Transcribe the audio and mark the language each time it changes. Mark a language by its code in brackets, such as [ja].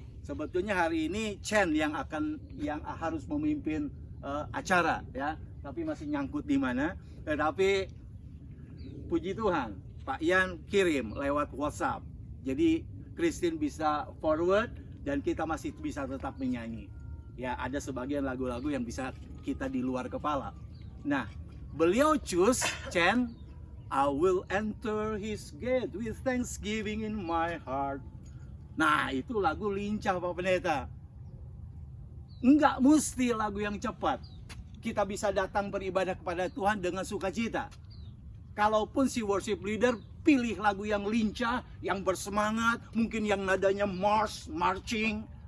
[id] Sebetulnya hari ini Chen yang harus memimpin acara ya, tapi masih nyangkut di mana. Tetapi puji Tuhan, Pak Yan kirim lewat WhatsApp. Jadi Christine bisa forward dan kita masih bisa tetap menyanyi. Ya, ada sebagian lagu-lagu yang bisa kita di luar kepala. Nah, beliau [en] choose Chen, I will enter his gate with thanksgiving in my heart. [id] Nah, itu lagu lincah Pak Pendeta. Enggak mesti lagu yang cepat. kita bisa datang beribadah kepada Tuhan dengan sukacita. Kalaupun si worship leader pilih lagu yang lincah, yang bersemangat, mungkin yang nadanya marching.